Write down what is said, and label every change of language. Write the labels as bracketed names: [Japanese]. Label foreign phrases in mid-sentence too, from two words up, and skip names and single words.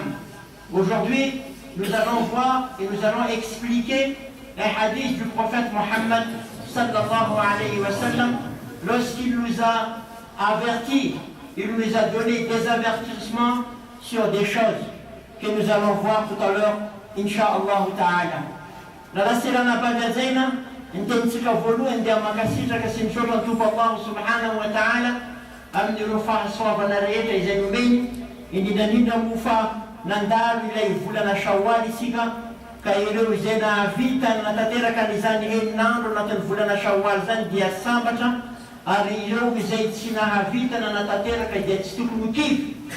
[French] Aujourd'hui, nous allons voir et nous allons expliquer un hadith du prophète Mohammed [Arabic] صلى الله عليه وسلم [French] lorsqu'il nous a avertis, il nous a donné des avertissements sur des choses que nous allons voir tout à l'heure, [Arabic] إن شاء الله تعالى. [Malagasy] La sira na bagazaina intentsika voalohany dia makasitraka sy misaotra ny Tompo Allah [Arabic] سبحانه وتعالى [Malagasy] amin'ireo fahasoavana rehetra izay nomeny, indrindrandrindra moa fa nandalo ilay volana Shawwal isika, ka ireo izay nahavita natateraka n'izany heninandro anatin'ny volana Shawwal zany dia sambatra, ary ireo izay tsy nahavita na natateraka dia tsy tokony ho kivy